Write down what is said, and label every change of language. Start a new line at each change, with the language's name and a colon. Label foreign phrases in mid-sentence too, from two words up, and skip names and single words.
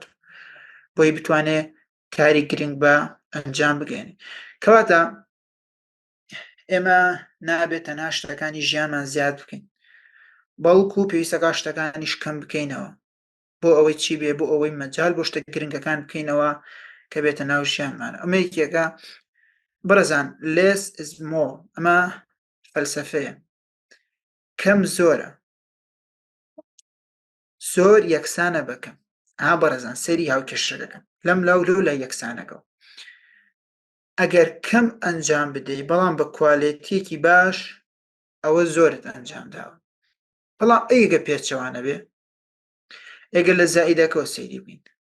Central Kurdish: بۆی بتوانێت کاری گرنگ بە ئەنجام بگەێنی کەواتە ئێمە نابێت تەنها شتەکانی ژیانمان زیاد بکەین بەڵکو پێویستەکە شتەکانیش کەم بکەینەوە بۆ ئەوەی چی بێ بۆ ئەوەی مەجال بۆ شتە گرنگەکان بکەینەوە کە بێتە ناو ژیانمان ئەمە یەکێکە بەڕێزان
English: less is more
Central Kurdish: ئەمە فەلسەفەیە کەم زۆرە زۆر یەکسانە بەکەم بەڕێزان سەری هاوکێشە دەکەم لەم لاو لەو لای یەکسانەکەەوە ئەگەر کەم ئەنجام بدەیت بەڵام بە کوالێتیەکی باش ئەوە زۆرت ئەنجام داوە بەڵام ئەیگە پێچەوانە بێ ئێگە لە زائیدەکەەوە سەیری بین